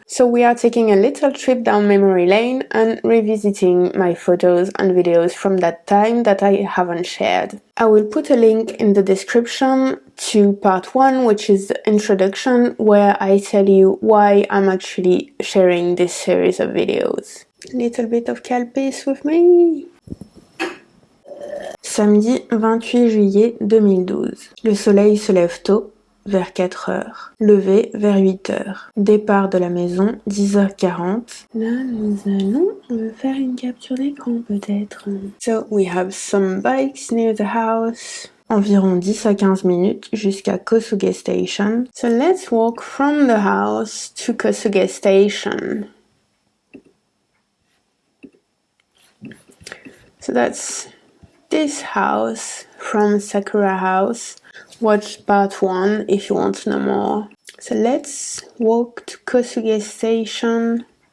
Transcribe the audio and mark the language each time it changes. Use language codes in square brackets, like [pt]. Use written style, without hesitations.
[en] So we are taking a little trip down memory lane and revisiting my photos and videos from that time that I haven't shared. I will put a link in the description to part 1, which is the introduction, where I tell you why I'm actually sharing this series of videos. A little bit of calpis with me. [fr] Samedi 28 juillet 2012. Le soleil se lève tôt, vers 4 heures. Lever vers 8 heures. Départ de la maison 10h40. Là, nous allons faire une capture d'écran peut-être. [en] So, we have some bikes near the house. [fr] Environ 10 à 15 minutes jusqu'à Kosuge Station. [en] So let's walk from the house to Kosuge Station. So that's this house from Sakura House. Watch part 1 if you want to know more. So let's walk to Kosuge Station.